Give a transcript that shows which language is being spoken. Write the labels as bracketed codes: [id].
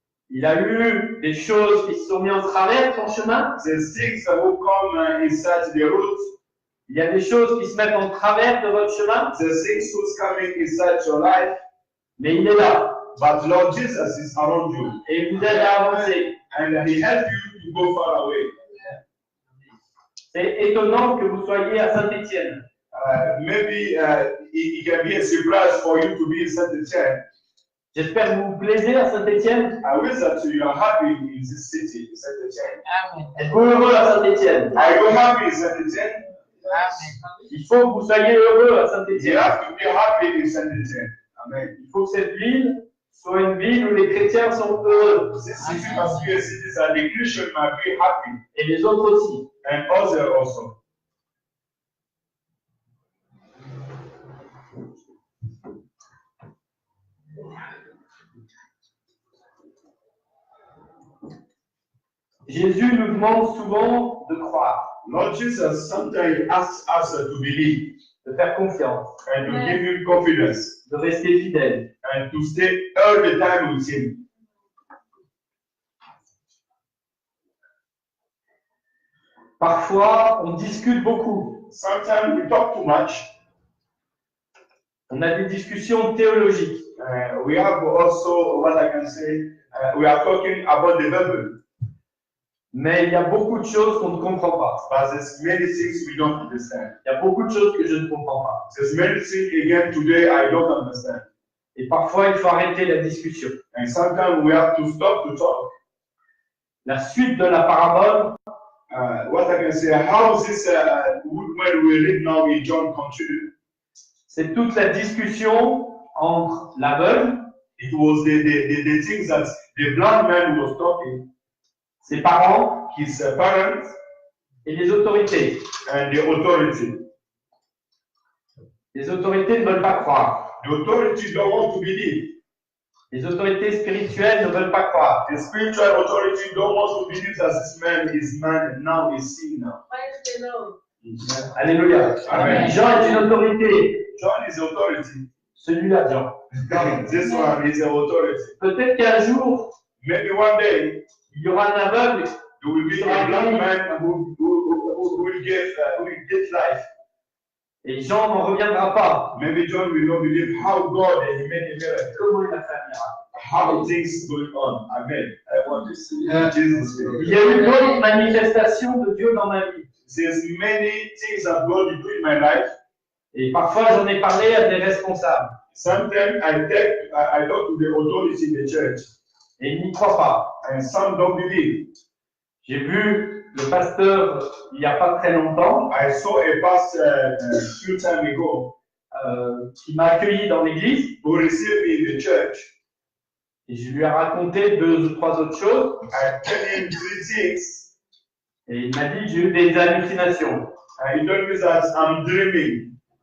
[fr] Il a eu des choses qui se sont mises en travers de son chemin. [en] The things that will come inside the route, [fr] Il y a des choses qui se mettent en travers de votre chemin. [en] the things who's coming inside your life. [fr] Mais il est là [en] But Lord Jesus is around you. [fr] et il vous aide à avancer. [en] And he helps you to go far away. [fr] C'est étonnant que vous soyez à Saint-Étienne. [en] Maybe it can be a surprise for you to be in Saint-Etienne. [fr] J'espère que vous vous plaisez à Saint-Étienne. [en] I wish that you are happy in this city, Saint-Etienne. [fr] Êtes-vous heureux à Saint-Étienne? [en] Are you happy in Saint-Etienne? [fr] Il faut que vous soyez heureux à [en] You [fr] Saint-Étienne. [en] have to be happy in Saint-Etienne. Amen. [fr] Il faut que cette ville soit une ville où les chrétiens sont heureux. [en] This city must be a city that the Christian might be happy, [fr] Et les autres aussi. [en] and others also. [fr] Jésus nous demande souvent de croire, [en] Lord Jesus sometimes asks us to believe [fr] de faire confiance, [en] and to give him confidence [fr] de rester fidèle. [en] and to stay all the time with him. [fr] Parfois, on discute beaucoup. [en] Sometimes we talk too much. [fr] On a des discussions théologiques. [en] We have also, what I can say, we are talking about the Bible, [fr] Mais il y a beaucoup de choses qu'on ne comprend pas. [en] but there's many things we don't understand. [fr] Il y a beaucoup de choses que je ne comprends pas. [en] There's many things again today I don't understand. [fr] Et parfois, il faut arrêter la discussion. [en] And sometimes we have to stop to talk. [fr] La suite de la parabole, [en] What I can say, how this woman we read now in John continue. [fr] c'est toute la discussion entre l'aveugle, [en] It was the things that the blind man was talking, [fr] ses parents [en] his parents, [fr] et les autorités. [en] and the authority. [fr] Les autorités ne veulent pas croire. [en] The authority don't want to believe. [fr] Les autorités spirituelles ne veulent pas croire. [en] The spiritual authority don't want to believe that this man is man and now is seen now. Praise the Lord. Alléluia. Amen. [fr] Jean est une autorité. [en] John is authority. [fr] Celui-là, Jean. [en] This one is an authority. [fr] Peut-être qu'un jour, [en] Maybe one day [fr] il y aura un aveugle [en] there will be a blind man who will get life. [fr] et Jean n'en reviendra pas. [en] Maybe John will not believe how God has made a miracle, [fr] Comment il a fait un miracle? [en] how things going on. Amen. I want to see Jesus. [fr] Il y a eu d'autres manifestations de Dieu dans ma vie. [en] There's many things that God will do in my life. [fr] Et parfois, j'en ai parlé à des responsables. [en] Sometimes I talk to the authority in the church, [fr] Et ils n'y croient pas. [en] and some don't believe. [fr] J'ai vu le pasteur il n'y a pas très longtemps [en] I saw a pastor a few time ago [fr] qui m'a accueilli dans l'église [en] who received me in the church. [fr] et je lui ai raconté 2 ou 3 autres choses [en] I tell him 3 things, [fr] et il m'a dit que j'ai eu des hallucinations. [en] and he told me that I'm dreaming.